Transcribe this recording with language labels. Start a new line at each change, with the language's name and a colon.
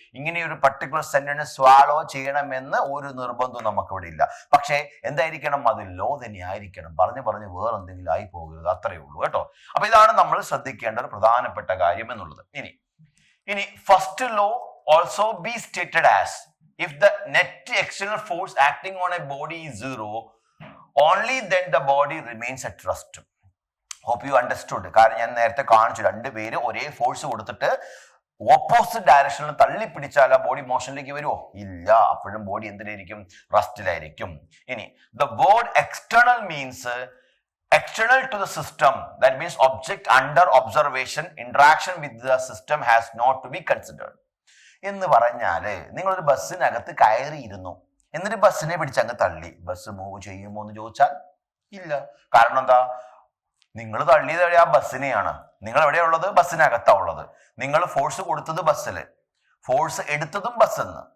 Malayalam: ഇങ്ങനെ ഒരു particular sentence swallow ചെയ്യണമെന്ന് ഒരു നിർബന്ധവും നമുക്കിവിടെ ഇല്ല. പക്ഷേ എന്തായിരിക്കണം? അത് ലോ തന്നെ ആയിരിക്കണം. പറഞ്ഞ് വേറെ എന്തെങ്കിലും ആയി പോകരുത്. അത്രയേ ഉള്ളൂ കേട്ടോ. അപ്പൊ ഇതാണ് നമ്മൾ ശ്രദ്ധിക്കേണ്ട ഒരു പ്രധാനപ്പെട്ട കാര്യം എന്നുള്ളത്. ഇനി
English: First law also be stated as, if the net external force acting on a body is zero, only then the body remains at rest. Hope you understood.
Malayalam: കാരണം ഞാൻ നേരത്തെ കാണിച്ചു, രണ്ടുപേര് ഒരേ ഫോഴ്സ് കൊടുത്തിട്ട് ഓപ്പോസിറ്റ് ഡയറക്ഷനിൽ തള്ളി പിടിച്ചാൽ ആ ബോഡി മോഷനിലേക്ക് വരുമോ? ഇല്ല. അപ്പോഴും ബോഡി എന്തിലായിരിക്കും? റെസ്റ്റിലായിരിക്കും. ഇനി
English: the word external means external to the system, that means object under observation, interaction with the system has not to be considered.
Malayalam: എന്ന് പറഞ്ഞാല് നിങ്ങളൊരു ബസ്സിനകത്ത് കയറിയിരുന്നു, എന്നിട്ട് ബസ്സിനെ പിടിച്ചങ്ങ് തള്ളി, ബസ് മൂവ് ചെയ്യുമോ എന്ന് ചോദിച്ചാൽ ഇല്ല. കാരണം എന്താ? നിങ്ങൾ തള്ളിയത് ആ ബസ്സിനെയാണ്. നിങ്ങൾ എവിടെയാ ഉള്ളത്? ബസ്സിനകത്താ ഉള്ളത്. നിങ്ങൾ ഫോഴ്സ് കൊടുത്തത് ബസ്സില്, ഫോഴ്സ് എടുത്തതും ബസ്സെന്ന്.